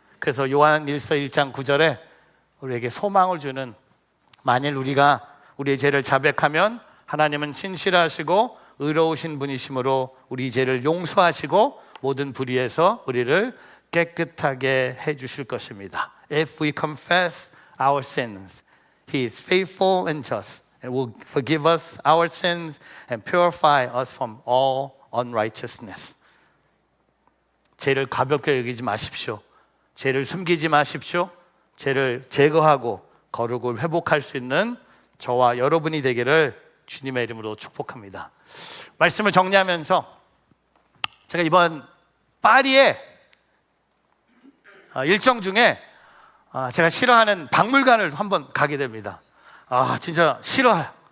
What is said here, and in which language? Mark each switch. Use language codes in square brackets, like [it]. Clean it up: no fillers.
[ko] 그래서 요한 1서 1장 9절에 우리에게 소망을 주는, 만일 우리가 우리의 죄를 자백하면 하나님은 신실하시고 의로우신 분이시므로 우리 죄를 용서하시고 모든 불의에서 우리를 깨끗하게 해주실 것입니다. [en] If we confess our sins, He is faithful and just and will forgive us our sins and purify us from all unrighteousness. [ko] 죄를 가볍게 여기지 마십시오. 죄를 숨기지 마십시오. 죄를 제거하고 거룩을 회복할 수 있는 저와 여러분이 되기를 주님의 이름으로 축복합니다. 말씀을 정리하면서 제가 이번 파리에 일정 중에 제가 싫어하는 박물관을 한번 가게 됩니다. 진짜 싫어요.